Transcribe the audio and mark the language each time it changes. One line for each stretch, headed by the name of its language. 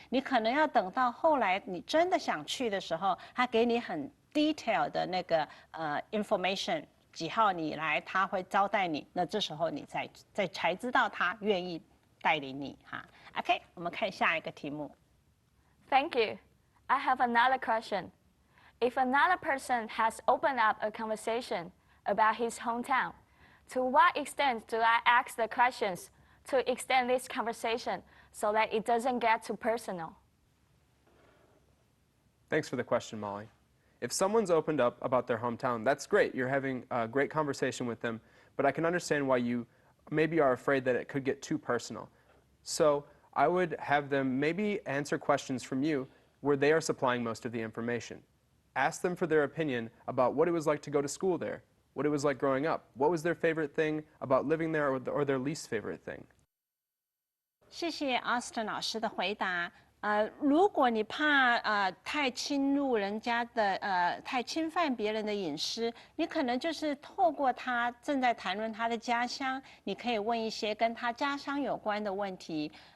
Chinese: 你可能要等到后来你真的想去的时候，他给你很 detail 的那个information， 几号你来，他会招待你，那这时候你才知道他愿意带领你哈。 OK， 我们看下一个题目。
English: Thank you. I have another question. If another person has opened up a conversation about his hometown, to what extent do I ask the questions to extend this conversation so that it doesn't get too personal? Thanks for the question, Molly. If someone's opened up about their hometown, that's great. You're having a great conversation with them, but I can understand why you maybe are afraid that it could get too personal. So I would have them maybe answer questions from you where they are supplying most of the information. Ask them for their opinion about what it was like to go to school there, what it was like growing up, what was their favorite thing about living there or their least favorite thing.
Chinese: 谢谢 Austin 老师的回答。如果你怕太侵入人家的太侵犯别人的隐私，你可能就是透过他正在谈论他的家乡，你可以问一些跟他家乡有关的问题。